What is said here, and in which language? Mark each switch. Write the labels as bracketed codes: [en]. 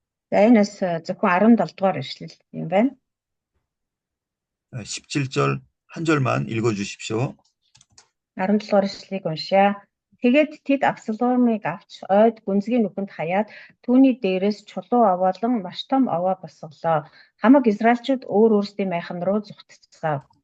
[mn] За энэс зөвхөн 17 дугаар ишлэл юм байна. [ko] 17절 한 절만 읽어 주십시오. [mn] 17 дугаар ишлэлийг уншаа. Тэгээд тэд Абсаломыг авч ойд гүнзгий нүхэнд хаяад түүний дээрээс чулуу овоолон маш том овоо босголоо. Хамаг израильчууд өөр өөрсдийн майхан руу зүгтцгаав.